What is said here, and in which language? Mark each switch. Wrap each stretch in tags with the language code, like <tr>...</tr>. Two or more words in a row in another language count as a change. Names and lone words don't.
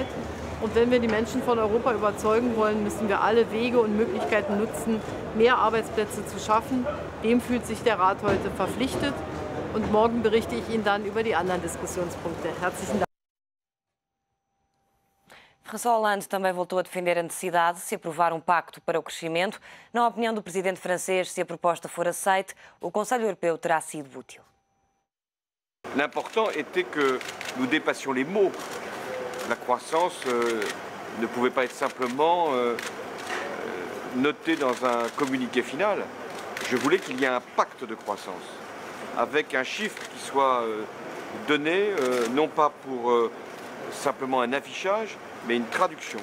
<de>Und wenn wir die Menschen von Europa überzeugen wollen, müssen wir alle Wege und Möglichkeiten nutzen, mehr Arbeitsplätze zu schaffen. Dem fühlt sich der Rat heute verpflichtet. Und morgen berichte ich Ihnen dann über die anderen Diskussionspunkte. Herzlichen Dank.</de> <pt>François Hollande também voltou a defender a necessidade de se aprovar um pacto para o crescimento. Na opinião do presidente francês, se a proposta for aceite, o Conselho Europeu terá sido útil.</pt> <fr>L'important était que nous dépassions les mots. La croissance ne pouvait pas être simplement notée dans un communiqué final. Je voulais qu'il y ait un pacte de croissance, avec un chiffre qui soit donné, non pas pour simplement un affichage, mais une traduction.</fr>